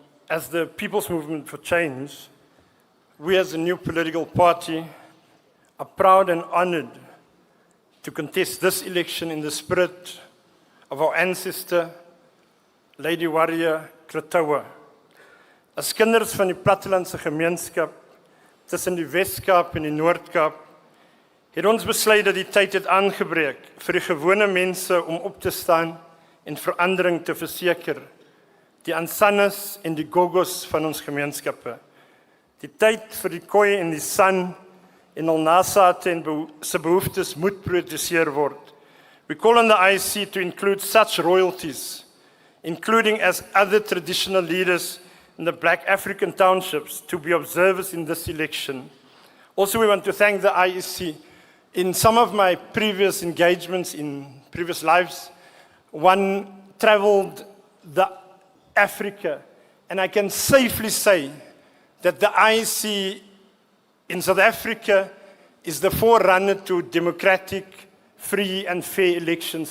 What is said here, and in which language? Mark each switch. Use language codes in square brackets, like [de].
[en] As the People's Movement for Change, we as a new political party are proud and honored to contest this election in the spirit of our ancestor, Lady Warrior Kratoa. [af] As kinders van die plattelandse gemeenskap tussen die Wes-Kaap en die Noord-Kaap het ons besluit dat die tyd het aangebreek vir die gewone mense om op te staan en verandering te verseker, die Ansanas en die Gogos van ons gemeenskappe. Die tyd vir die Khoi en die San en al nasate en se behoeftes moet prioritiseer word. [en] We call on the IEC to include such royalties, including as other traditional leaders in the Black African townships, to be observers in this election. Also, we want to thank the IEC. In some of my previous engagements in previous lives, one traveled Africa, and I can safely say that the IEC in South Africa is the forerunner to democratic, free and fair elections.